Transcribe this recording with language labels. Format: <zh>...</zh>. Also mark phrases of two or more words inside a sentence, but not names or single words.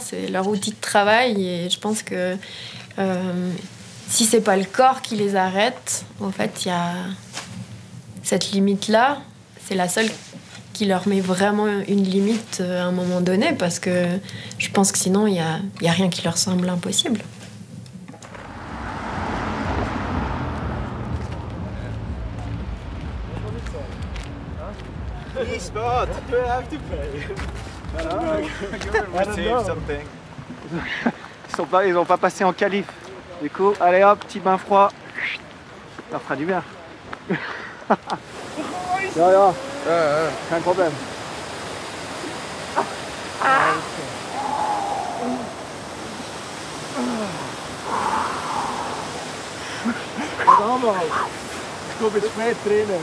<fr>C'est leur outil de travail et je pense que si c'est pas le corps qui les arrête, en fait, il y a cette limite-là. C'est la seule qui leur met vraiment une limite à un moment donné parce que je pense que sinon, il y a rien qui leur semble impossible.</fr> <en>Spot, do I have to pay?</en> <fr>Ils ont pas passé en qualif. Du coup, allez hop, petit bain froid. Ça leur fera du bien.</fr> <de>Ja, kein Problem. Ich komme jetzt spät drinnen.</de>